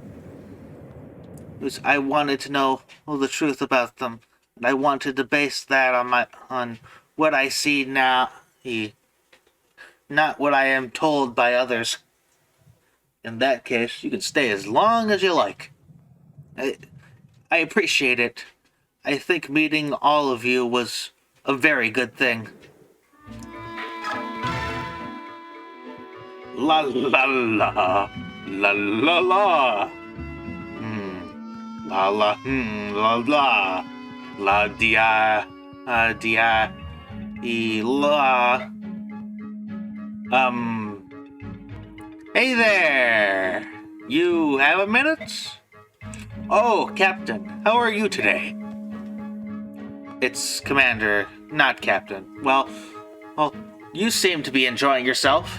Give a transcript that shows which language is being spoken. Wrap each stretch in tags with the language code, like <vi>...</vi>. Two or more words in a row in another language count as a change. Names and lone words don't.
<en>I wanted to know the truth about them, and I wanted to base that on what I see now, not what I am told by others. In that case, you can stay as long as you like. I appreciate it. I think meeting all of you was a very good thing. La la la, la la la. La la, la la, la dia, dia, la. Hey there! You have a minute? Oh, Captain, how are you today? It's Commander, not Captain. Well, you seem to be enjoying yourself.</en>